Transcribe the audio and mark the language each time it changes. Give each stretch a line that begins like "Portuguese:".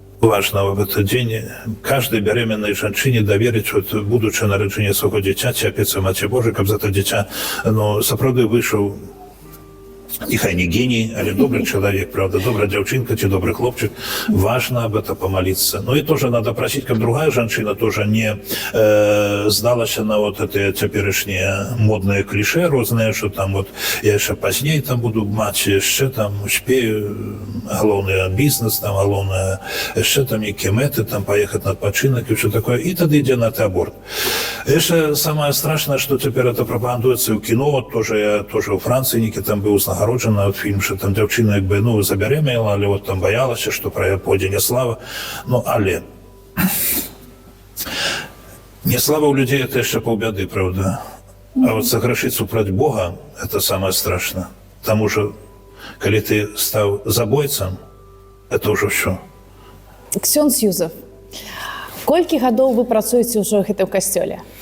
Russian: Важно в этот день каждой беременной женщине доверить
Ukrainian: будуче народження свого дитяча, опеці Маті Божией, щоб за це дитя, сапраўды вийшов. Нехай не гений, але
Russian: добрый человек, правда, добрая девчинка, чи добрый хлопчик, важно об этом помолиться. И тоже надо просить, как другая женщина тоже не сдалась на вот это теперешние модные клише розные, что там я еще позднее там буду мать, еще там успею, головный бизнес, там головное, еще там некие меты, там поехать на отпочинок и все такое, и тогда иди на аборт. Еще самое страшное, что теперь это пропагандуется и в кино, я тоже у Франции некий там был
Ukrainian: нагороджена фільм, що там дівчина забеременіла, але там боялася, що про падіння слави. Але не слава у людей – це ще полбіди, правда.
Russian: А согрешить супроть Бога –
Ukrainian: це
Russian: самое страшное.
Ukrainian: Тому що, коли ти став забойцем, це вже все.
Belarusian: Ксьондз Юзеф, Колькі гадоў вы працуеце ўжо ў гэтым касцёле?